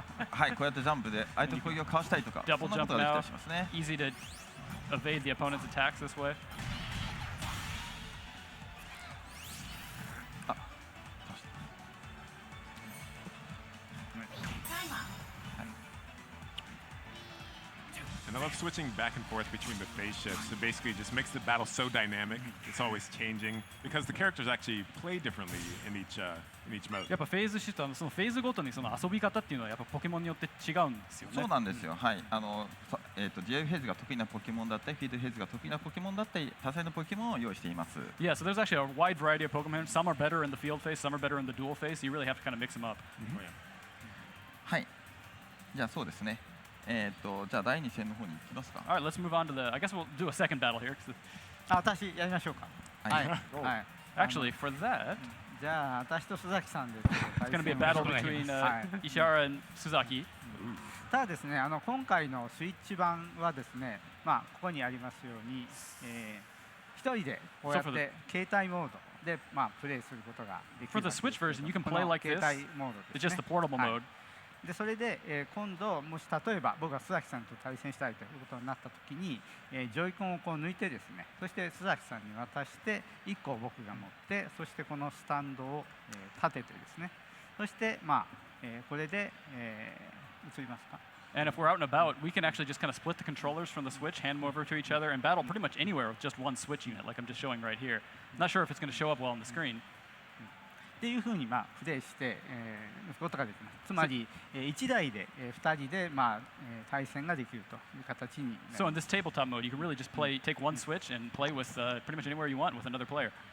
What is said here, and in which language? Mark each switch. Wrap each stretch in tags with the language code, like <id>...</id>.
<ja>はい、こうやってジャンプで相手の攻撃をかわしたりとか、そ</ja> <en>Double</en> <ja>んなこと</ja> <en>jump</en> <ja>ができたりしますね。</ja> <en>Easy to evade the opponent's attacks this way. あ、 And I love switching back and forth between the phase shifts. It basically just makes the battle so dynamic. It's always changing because the characters actually play differently in each mode.</en> <ja>やっぱフェーズシフト、そのフェーズごとにその遊び方っていうのはやっぱポケモンによって違うんですよね。そうなんですよ。はい。デュエルフェーズが得意なポケモンだったり、フィールドフェーズが得意なポケモンだったり、多彩なポケモンを用意しています。 Yeah, so there's actually a wide variety of Pokemon. Some are better in the field phase, some are better in the duel phase. So you really have to kind of mix them up.</ja> <en>Oh, yeah.</en> <ja>はい。じゃあそうですね。じゃあ第2戦の方に行きますか。</ja> <en>All right, let's move on to the. I guess we'll do a second battle here. 'Cause</en> <ja>あ、私やりましょうか。はい。はい。</ja> <en>actually, for that,</en> <ja>じゃあ私と須崎さんで</ja> <en>It's going to be a battle between Ishihara and Suzaki.</en> <ja>ただですね、今回のスイッチ版はですね、ここにありますように、一人でこうやって携帯モードで、プレイすることができる。</ja> <en>For the Switch version, you can play like this.</en> <ja>携帯モードですね。</ja> <en>It's just the portable mode.</en> <ja>でそれで、今度もし例えば僕が須崎さんと対戦したいということになったときに、ジョイコンをこう抜いてですね、そして須崎さんに渡して1個僕が持って、そしてこのスタンドを、立ててですね、そして、これで、映りますか。</ja> <en>And if we're out and about, we can actually just kind of split the controllers from the Switch, hand them over to each other, and battle pretty much anywhere with just one Switch unit, like I'm just showing right here. Not sure if it's going to show up well on the screen.</en> <ja>っていうふうにプレイして、打つことができます。つまり、1台で、2人で、対戦ができるという形になります。</ja> <en>So in this tabletop mode, you can really just take one Switch and play with pretty much anywhere you want with another player.</en>